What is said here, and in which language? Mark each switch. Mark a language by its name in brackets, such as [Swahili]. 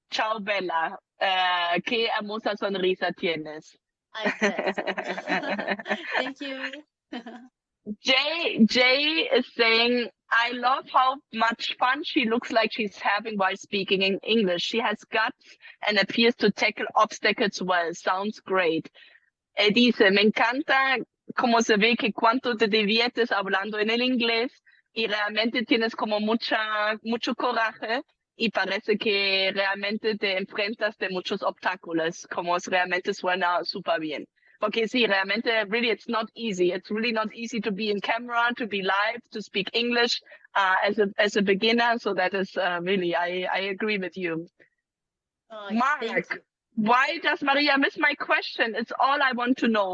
[Italian] Ciao, Bella. [Spanish] Qué hermosa sonrisa tienes. [English] I'm blessed. Thank you. Jay is saying, I love how much fun she looks like she's having while speaking in English. She has guts and appears to tackle obstacles well. Sounds great. [Spanish] Dice, me encanta cómo se ve que cuánto te diviertes hablando en el inglés y realmente tienes como mucho coraje y parece que realmente te enfrentas de muchos obstáculos, como realmente suena súper bien. Porque sí, realmente, [English] really, it's not easy. It's really not easy to be in camera, to be live, to speak English as a beginner. So that is really, I agree with you. Thank you. Mark, why does Maria miss my question? It's all I want to know.